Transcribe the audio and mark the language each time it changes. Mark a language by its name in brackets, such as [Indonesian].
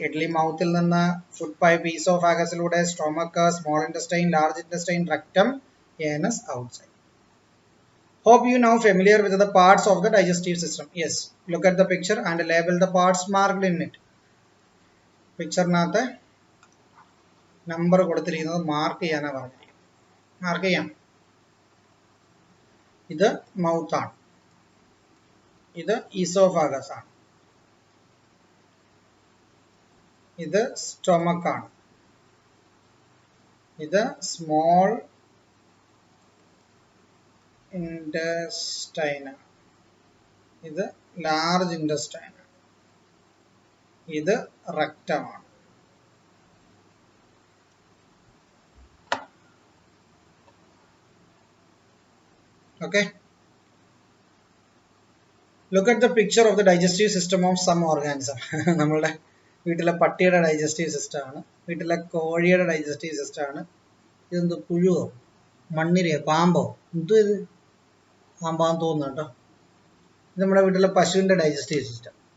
[Malayalam] Italy മൗത്തിൽ നിന്ന് food pipe, ഈസോഫാഗസിലൂടെ stomach, small intestine, large intestine, rectum, anus outside. [English] Hope you now familiar with the parts of the digestive system. Yes. Look at the picture and label the parts marked in it. [Malayalam] പിക്ചറിനകത്ത് number കൊടുത്തിരിക്കുന്നത് mark ചെയ്യാനാണ് പറഞ്ഞിരിക്കുന്നത്. Mark ചെയ്യാം. ഇത് മൗത്താണ്, ഇത് oesophagus ആണ്, ഇത് stomach ആണ്, ഇത് സ്മോൾ ഇൻറ്റസ്റ്റൈൻ, ഇത് ലാർജ് ഇൻറ്റസ്റ്റൈൻ, ഇത് റെക്ടമാണ്. [English] Okay. Look at the picture of the digestive system of some organism. [Malayalam] നമ്മളുടെ വീട്ടിലെ പട്ടിയുടെ ഡൈജസ്റ്റീവ് സിസ്റ്റം ആണ്, വീട്ടിലെ കോഴിയുടെ ഡൈജസ്റ്റീവ് സിസ്റ്റം ആണ്. ഇതെന്ത് പുഴുവോ മണ്ണിരയോ പാമ്പോ, എന്തോ ഇത് പാമ്പാന്ന് തോന്നുന്നു കേട്ടോ. ഇത് നമ്മുടെ വീട്ടിലെ പശുവിൻ്റെ ഡൈജസ്റ്റീവ് സിസ്റ്റം.